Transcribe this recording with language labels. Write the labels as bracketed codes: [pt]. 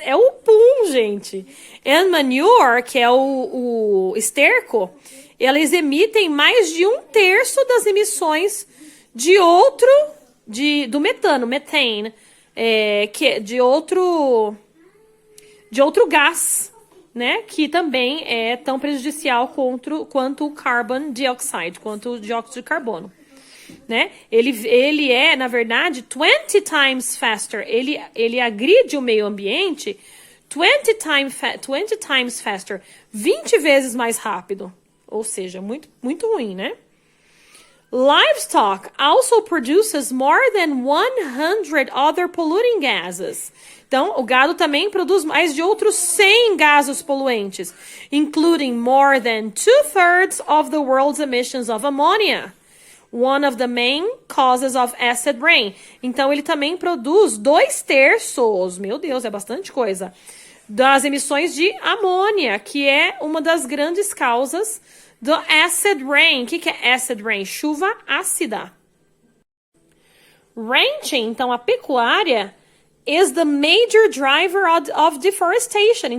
[pt] É o pum, gente. [en] And manure, [pt] que é o esterco, eles emitem mais de 1/3 das emissões do metano, methane, de outro gás, né, que também é tão prejudicial quanto o carbon dioxide, quanto o dióxido de carbono, né? Ele é, na verdade, [en] 20 times faster. [pt] Ele agride o meio ambiente [en] 20 times faster, [pt] 20 vezes mais rápido. Ou seja, muito, muito ruim, né? [en] Livestock also produces more than 100 other polluting gases. [pt] Então, o gado também produz mais de outros 100 gases poluentes, [en] including more than 2/3 of the world's emissions of ammonia, one of the main causes of acid rain. [pt] Então, ele também produz 2/3, meu Deus, é bastante coisa, das emissões de amônia, que é uma das grandes causas do acid rain. O que é acid rain? Chuva ácida. [en] Ranching, [pt] então a pecuária, [en] is the major driver of deforestation.